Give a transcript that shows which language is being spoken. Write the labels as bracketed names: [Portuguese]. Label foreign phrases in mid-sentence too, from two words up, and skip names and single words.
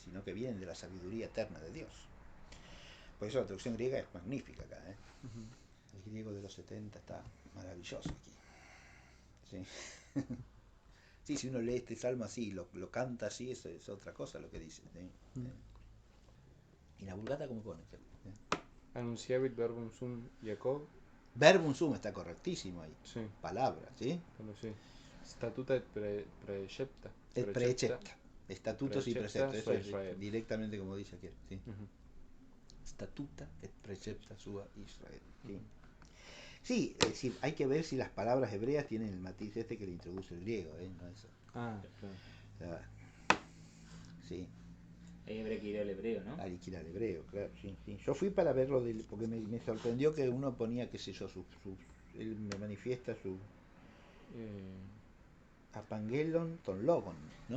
[Spanish] Sino que vienen de la sabiduría eterna de Dios. Por eso la traducción griega es magnífica acá, ¿eh? El griego de los 70 está maravilloso aquí. Sí. Sí, si uno lee este salmo así, lo canta así, eso es otra cosa lo que dice, ¿sí? ¿Y la Vulgata cómo pone? [Latin] Anunciavit verbum sum Jacob. Verbum sum [Spanish] está correctísimo ahí. Sí. Palabra, ¿sí? Bueno, sí. [Latin] Statuta et precepta. Et precepta. [Spanish] Estatutos y preceptos. Eso es Israel. directamente como dice aquí. ¿Sí? Uh-huh. [Latin] Statuta et precepta sua Israel. [Spanish] ¿Sí? Sí, es decir, hay que ver si las palabras hebreas tienen el matiz este que le introduce el griego, ¿eh? No eso. Ah, claro. O sea, sí. Ahí habría que ir al hebreo, ¿no? Hay que ir al hebreo, claro, sí, sí. Yo fui para verlo, porque me sorprendió que uno ponía, qué sé yo, él me manifiesta su [Greek] ἀπαγγέλλων τὸν λόγον, [Spanish] ¿no?